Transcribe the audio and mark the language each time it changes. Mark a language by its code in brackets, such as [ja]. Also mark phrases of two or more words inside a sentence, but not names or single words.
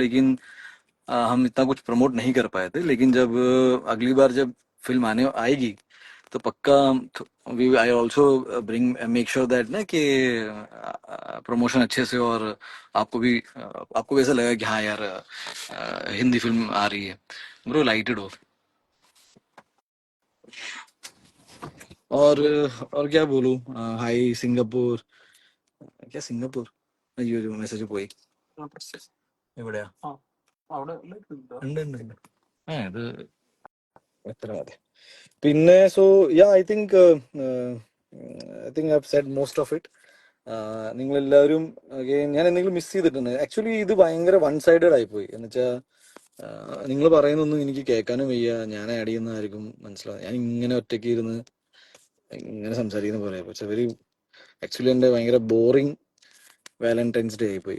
[hi] लेकिन हम इतना कुछ प्रमोट नहीं कर पाए थे. लेकिन जब अगली बार जब फिल्म आने आएगी तो पक्का [en] I also make sure that [hi] ना कि प्रमोशन अच्छे से, और आपको भी ऐसा लगा कि हाँ यार हिंदी फिल्म आ रही है. ब्रो लाइटेड हो. और क्या बोलूं. हाय सिंगापुर. क्या सिंगापुर? [ml] അയ്യോ മെസ്സേജ് പോയി. എവിടെയാ? ഉണ്ട് ഉണ്ട് ഉണ്ട്. ഇത് എത്ര മതി. [en] പിന്നെ so ya I think I said most of it. [ml] നിങ്ങൾ എല്ലാവരും ഞാൻ എന്തെങ്കിലും മിസ് ചെയ്തിട്ടുണ്ട്? ആക്ച്വലി ഇത് ഭയങ്കര [en] one sided [ml] ആയിപ്പോയി. എന്ന് വെച്ചാൽ നിങ്ങൾ പറയുന്നൊന്നും എനിക്ക് കേൾക്കാനും വയ്യ. ഞാൻ ആഡ് ചെയ്യുന്നതായിരിക്കും മനസ്സിലാവും. ഞാൻ ഇങ്ങനെ ഒറ്റയ്ക്ക് ഇരുന്ന് ഇങ്ങനെ സംസാരിക്കുന്ന പോലെ. പക്ഷെ [en] very actually [ml] എൻ്റെ ഭയങ്കര [en] boring Valentine's Day [ml] ആയിപ്പോയി.